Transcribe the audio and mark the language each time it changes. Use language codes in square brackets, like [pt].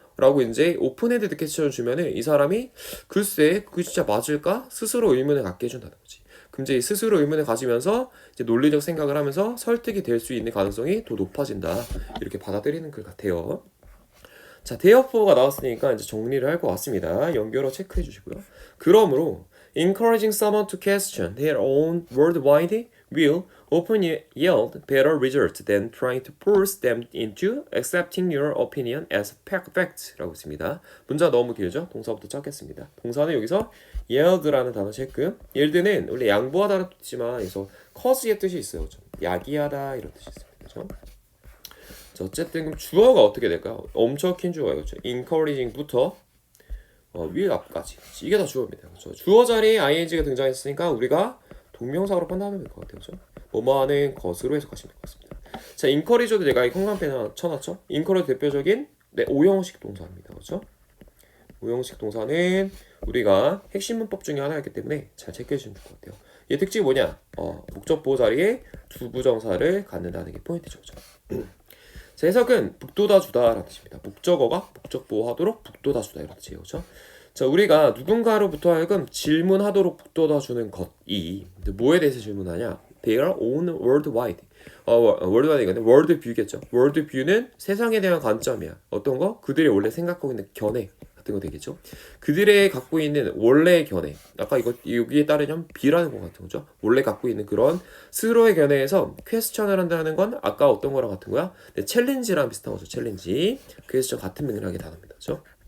[ko] 라고 이제 오픈헤드 퀘스천을 주면은 이 사람이 글쎄 그게 진짜 맞을까? 스스로 의문을 갖게 해준다는 거지. 그럼 이제 스스로 의문을 가지면서 이제 논리적 생각을 하면서 설득이 될 수 있는 가능성이 더 높아진다. 이렇게 받아들이는 글 같아요. 자, therefore 나왔으니까 이제 정리를 할 것 같습니다. 연결어 체크해 주시고요. [en] 그러므로 encouraging someone to question their own worldwide will often yield better results than trying to force them into accepting your opinion as fact [ko] 라고 있습니다. 문자 너무 길죠? 동사부터 찾겠습니다. 동사는 여기서 yield라는 단어 체크. yield는 원래 양보하다라는 뜻이지만 여기서 cause의 뜻이 있어요. 그렇죠? 야기하다 이런 뜻이 있습니다. 그렇죠? 자, 어쨌든 그럼 주어가 어떻게 될까요? 엄청 긴 주어예요. 그렇죠? encouraging부터 위 앞까지 이게 다 주어입니다. 그렇죠? 주어 자리에 ing가 등장했으니까 우리가 동명사로 판단하면 될 것 같아요. 그렇죠? 뭐뭐하는 것으로 해석하시면 될 것 같습니다. 자, encourage도 내가 이 형광펜에 쳐놨죠? encourage 대표적인 오형식 동사입니다. 그렇죠? 오형식 동사는 우리가 핵심 문법 중에 하나였기 때문에 잘 체크해 주시면 될 것 같아요. 얘 특징이 뭐냐? 목적 보호 자리에 두 부정사를 갖는다는 게 포인트죠. 그렇죠? 자, 해석은 북돋아 주다라는 뜻입니다. 목적어가 목적 보호하도록 북돋아 주다 이런 뜻이에요. 그렇죠? 자, 우리가 누군가로부터 하여금 질문하도록 북돋아 주는 것이 뭐에 대해서 질문하냐? [en] Their own worldwide. [ko] worldwide가 world view겠죠. world view는 세상에 대한 관점이야. 어떤 거? 그들이 원래 생각하고 있는 견해 같은 거 되겠죠. 그들의 갖고 있는 원래의 견해. 아까 여기에 따르면 B라는 거 같은 거죠. 원래 갖고 있는 그런 스스로의 견해에서 퀘스천을 한다는 건 아까 어떤 거랑 같은 거야? 네, 챌린지랑 비슷한 거죠. 챌린지. 퀘스천 같은 맥락의 단어입니다. 그렇죠?